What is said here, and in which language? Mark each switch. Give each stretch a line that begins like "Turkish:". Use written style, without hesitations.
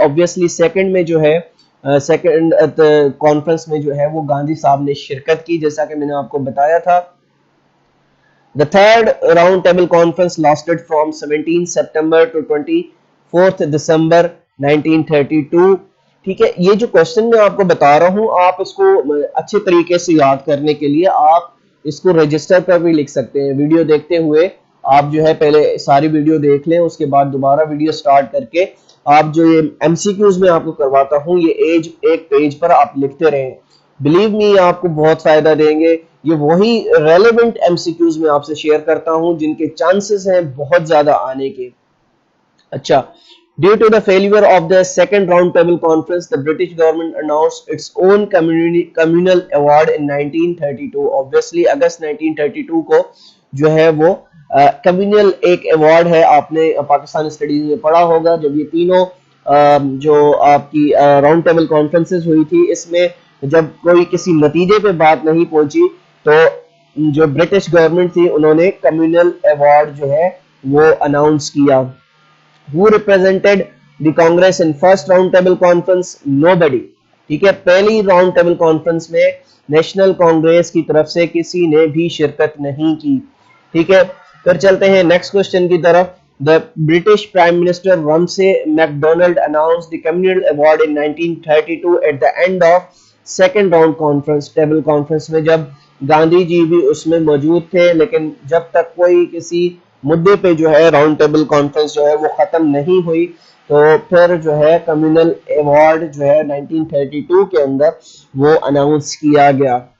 Urdu: Obviously second میں جو ہے سیکنڈ کانفرنس میں جو ہے وہ گاندھی صاحب نے شرکت کی جیسا کہ میں نے آپ کو بتایا تھا.
English: The third round table conference lasted from 17 September to 24 December 1932.
Urdu: ٹھیک ہے, یہ جو کوشچن میں آپ کو بتا رہا ہوں آپ اس کو اچھے طریقے سے یاد کرنے کے لیے آپ اس کو رجسٹر پر بھی لکھ سکتے ہیں. ویڈیو دیکھتے ہوئے آپ جو ہے پہلے ساری ویڈیو دیکھ لیں, اس کے بعد دوبارہ ویڈیو سٹارٹ کر کے آپ جو یہ ایم سی کیوز میں آپ کو کرواتا ہوں یہ ایک پیج پر آپ لکھتے رہیں. بلیو می آپ کو بہت فائدہ دیں گے. یہ وہی ریلیونٹ ایم سی کیوز میں آپ سے شیئر کرتا ہوں جن کے چانسز ہیں بہت زیادہ آنے کے.
English: اچھا, due to the failure of the second round table conference, the British government announced its own communal award in 1932.
Urdu: Obviously اگست 1932 کو جو ہے وہ کمیونل ایک ایوارڈ ہے, آپ نے پاکستان اسٹڈیز میں پڑھا ہوگا. جب یہ تینوں جو آپ کی راؤنڈ ٹیبل کانفرنسز ہوئی تھی اس میں جب کوئی کسی نتیجے پہ بات نہیں پہنچی تو جو برٹش گورنمنٹ تھی انہوں نے کمیونل ایوارڈ جو ہے وہ اناؤنس کیا.
English: Who represented the Congress in first round table conference? Nobody.
Urdu: ٹھیک ہے, پہلی راؤنڈ ٹیبل کانفرنس میں نیشنل کانگریس کی طرف سے کسی نے بھی شرکت نہیں کی. ٹھیک ہے, پھر چلتے ہیں نیکسٹ کوشچن کی طرف.
English: The British Prime Minister Ramsay MacDonald announced the Communal Award in 1932 at the end of second round conference table conference
Urdu: میں جب گاندھی جی بھی اس میں موجود تھے لیکن جب تک کوئی کسی مدے پہ جو ہے راؤنڈ ٹیبل کانفرنس جو ہے وہ ختم نہیں ہوئی تو پھر جو ہے کمیونل ایوارڈ جو ہے 1932 کے اندر وہ اناؤنس کیا گیا.